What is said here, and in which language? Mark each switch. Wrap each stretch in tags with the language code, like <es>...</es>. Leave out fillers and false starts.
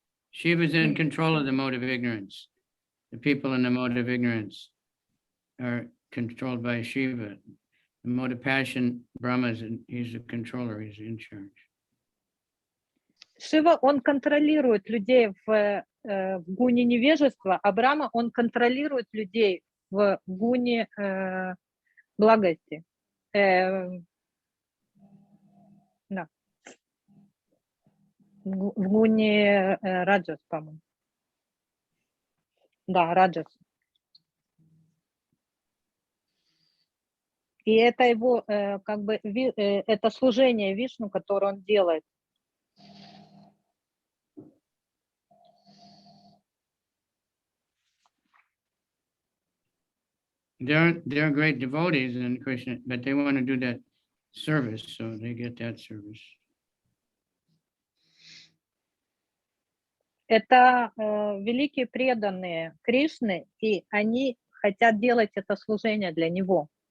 <en>Shiva's in control of the mode of ignorance. The people in the mode of ignorance are controlled by Shiva. The mode of passion, Brahma, he's the controller, he's in charge.</en> <ru>Шива, он контролирует людей в гуне невежества, а Брахма, он контролирует людей в гуне благости. Да. В гуне раджас, по-моему. Да, раджас. И это его, как бы, это служение Вишну, которое он делает.</ru> <en>They're great devotees in Krishna, but they want to do that service, so they get that service.</en> <ru>Это великие преданные Кришны, и они хотят делать это служение для него.</ru>